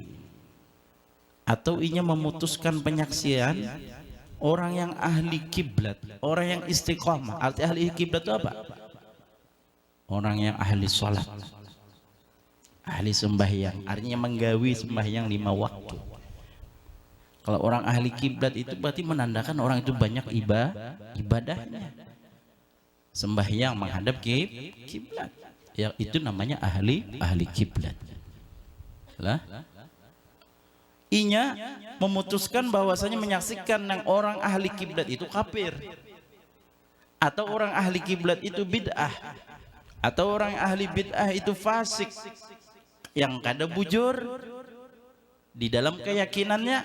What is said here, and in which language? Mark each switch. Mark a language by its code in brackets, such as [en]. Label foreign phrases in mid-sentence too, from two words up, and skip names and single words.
[bjn] Atau inya memutuskan penyaksian orang yang ahli kiblat, orang yang istiqamah. [id] Arti ahli kiblat itu apa? Orang yang ahli sholat, [bjn] ahli sembahyang, artinya menggawi sembahyang 5 waktu. [id] Kalau orang ahli kiblat itu berarti menandakan orang itu banyak ibadahnya, sembahyang menghadap kiblat. [bjn] Ya itu namanya ahli kiblat. Lah, inya memutuskan bahwasanya menyaksikan yang orang ahli kiblat itu kafir, atau orang ahli kiblat itu bid'ah, atau orang ahli bid'ah itu fasik yang kada bujur di dalam keyakinannya.